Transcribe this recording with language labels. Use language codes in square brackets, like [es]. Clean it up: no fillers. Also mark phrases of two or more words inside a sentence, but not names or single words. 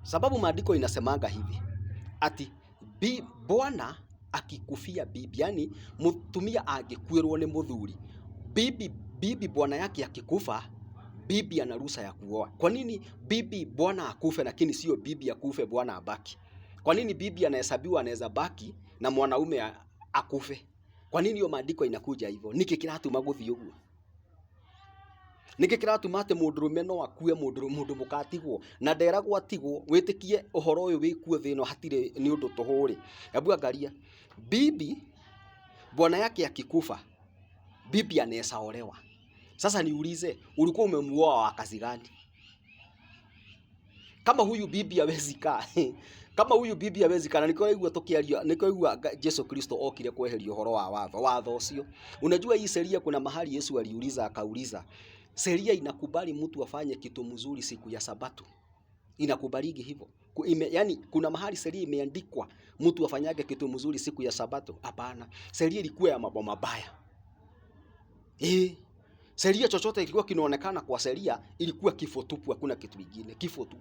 [sw] Sababu maandiko inasemanga hivi ati bwana akikufia bibi, yani [ki] mutumia angekuirwo ni muthuri, [sw] bibi bwana yake akikufa, bibi ana ruhusa ya kuoa. Kwa nini bibi bwana akufe lakini sio bibi akufe bwana abaki? Kwa nini bibi anahesabiwa anaweza baki na mwanaume akufe? Kwa nini hiyo maandiko inakuja hivyo? [ki] Niki kiratuma guthii uguo? Niki kiratuma ati mundurume no akue, mundu mukatigwo na nderagwo atigwo? Witikie uhoro uyu wikuo thino hatire ni undu tuhuri. [sw] Hebu angalia, bibi bwana yake akikufa, bibi anaweza olewa. Sasa niulize, ulikuwa umemuoa wa kazi gani? Kama huyu bibi hawezi kaa kama huyu bibi hawezi kaa, [ki] nikoigua tukiaria, nikoigua Yesu Kristo okire kweheria uhoro wa watho ucio. [sw] Unajua hii sheria, kuna mahali Yesu aliuliza, akauliza, sheria inakubali mtu afanye kitu mzuri siku ya Sabato? Inakubaliki hivyo? Yani kuna mahali sheria imeandikwa mtu afanyage kitu mzuri siku ya Sabato? Hapana, sheria ilikuwa ya mambo mabaya. Sheria chochote kilikuwa kinaonekana kwa sheria ilikuwa kifo tupu, hakuna kitu kingine, kifo tu.